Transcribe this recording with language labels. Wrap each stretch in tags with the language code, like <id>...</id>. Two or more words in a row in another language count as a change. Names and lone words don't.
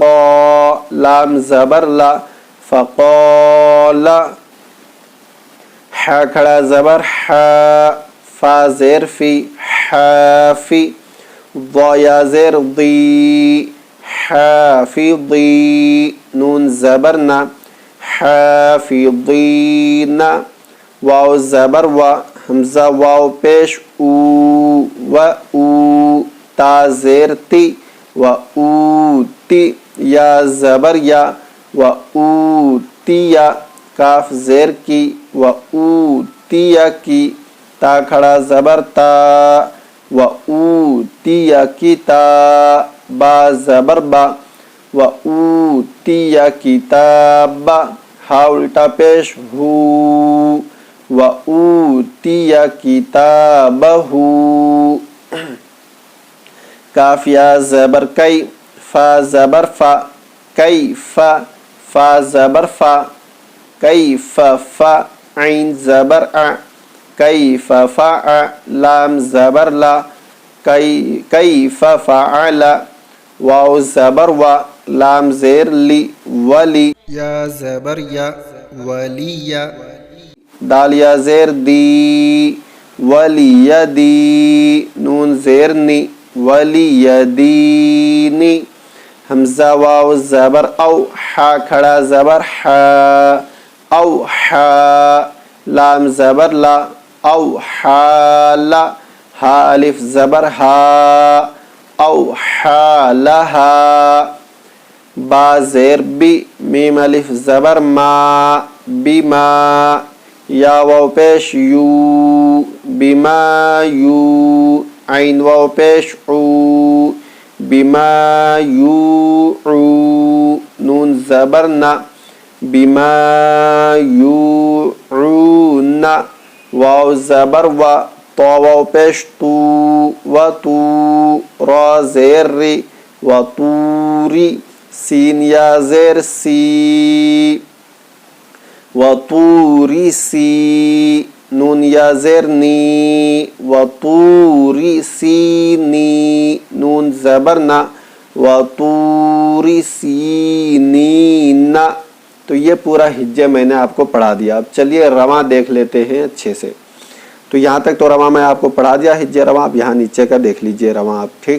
<ur>فقا, لام زبر لا, فقالا, ح کھڑا زبر ح، فا زیر فی حافی، ضا یا زیر ضی حافظی، نون زبر نا حافظین، واو زبر و، حمزہ واو پیش او و او، تا زیر تی و اوتی، یا زبر یا و اوتیا، کاف زیر کی و اوتیا کی، تا کھڑا زبر تا و اوتیا کتا، با زبر با و اوتیا کتابا، ہا الٹا پیش ہو و اوتیا کتابہ، کاف یا زبر کئی، فا زبر فا، کئی فا، فا زبر فا، کئی فا، عین زبر ا، کئی فا، لام زبر لا، کئی فعل، واو زبر و، لام زیر لی ولی، یا زبر یا ولی، دال یا زیر دی ولی دی، نون زیر نی ولی دینی، حمزہ واو زبر او، حا کھڑا زبر ح، او ح، لام زبر لا، او حال، ہا الف زبر ہا، او حالہا، با زیر بی، میم الف زبر ما، بما، یا واو پیش یو، بما یو، عین واو پیش عو، بما یوعو، نون زبر نا، بما یوعون، واو زبر و، تو واو پیش تو و تو، را زیر ری و توری، سین یا زیر سی و توری سی، نون یا زیر نی و توری سینی، نون زبر نا و توری سینین۔ تو یہ پورا ہجے میں نے آپ کو پڑھا دیا۔ اب چلیے رواں دیکھ لیتے ہیں اچھے سے۔ تو یہاں تک تو رواں میں آپ کو پڑھا دیا ہجے رواں، اب یہاں نیچے کا دیکھ لیجئے رواں آپ، ٹھیک ہے؟</ur>